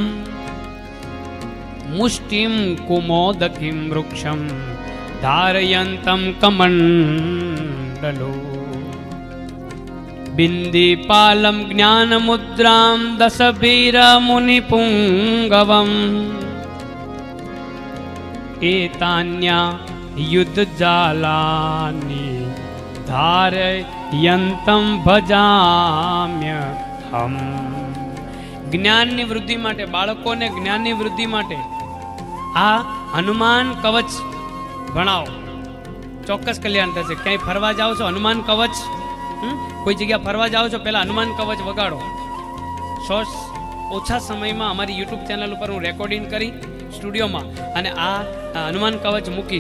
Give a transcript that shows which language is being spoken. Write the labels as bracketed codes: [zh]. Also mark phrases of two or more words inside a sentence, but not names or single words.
[sa] मुष्टिं कुमोदकीं वृक्षं धारयन्तं कमण्डलो बिन्दीपालं ज्ञानमुद्रां दशवीरमुनिपुङ्गवम् एतान्या युद्धजालानि धारयन्तं भजाम्यहम्। [gu] જ્ઞાનની વૃદ્ધિ માટે, બાળકોને જ્ઞાનની વૃદ્ધિ માટે આ હનુમાન કવચ ભણાવો, ચોક્કસ કલ્યાણ થશે. ક્યાંય ફરવા જાઓ છો, હનુમાન કવચ, કોઈ જગ્યા ફરવા જાઓ છો, પહેલા હનુમાન કવચ વગાડો. ઓછા સમયમાં અમારી યુટ્યુબ ચેનલ ઉપર હું રેકોર્ડિંગ કરી સ્ટુડિયોમાં અને આ હનુમાન કવચ મૂકીશ.